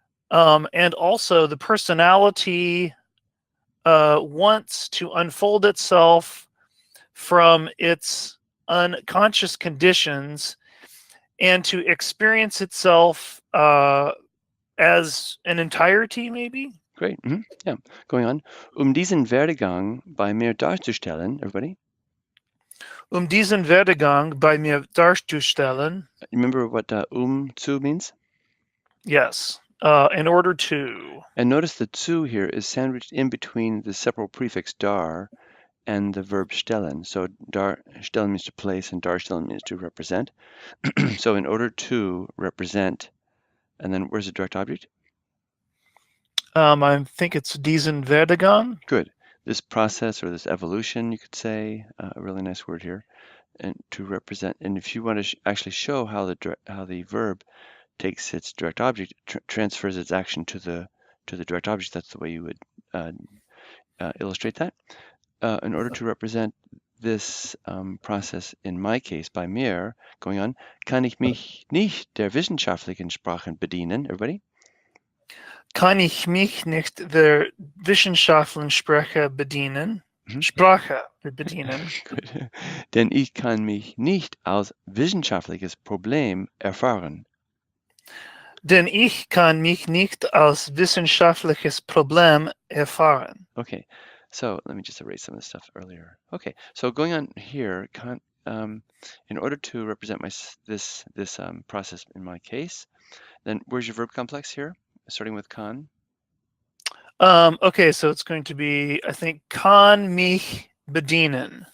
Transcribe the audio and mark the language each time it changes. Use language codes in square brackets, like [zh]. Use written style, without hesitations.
[en] And also the personality wants to unfold itself from its unconscious conditions and to experience itself as an entirety, maybe? Great. Yeah. Going on. [de] Diesen Werdegang bei mir darzustellen, everybody. Diesen Werdegang bei mir darzustellen. [en] Remember what zu means? Yes. In order to. And notice the zu here is sandwiched in between the separable prefix dar and the verb stellen. So stellen means to place and darstellen means to represent. So in order to represent, and then where's the direct object? I think it's diesen Werdegang. Good. this process or this evolution, you could say, a really nice word here, and to represent. And if you want to actually show how the verb takes its direct object, transfers its action to the direct object, that's the way you would illustrate that. In order to represent this process, in my case, by mir, going on, [de] kann ich mich nicht der wissenschaftlichen Sprachen bedienen. [en] Everybody? [de] Kann ich mich nicht der wissenschaftlichen Sprache bedienen? Sprache bedienen. Denn ich kann mich nicht als wissenschaftliches Problem erfahren. Denn ich kann mich nicht als wissenschaftliches Problem erfahren. [en] Okay, so let me just erase some of the stuff earlier. Okay, so going on here, in order to represent this process in my case, then where's your verb complex here? Starting with kann. Okay, so it's going to be, I think, kann mich bedienen.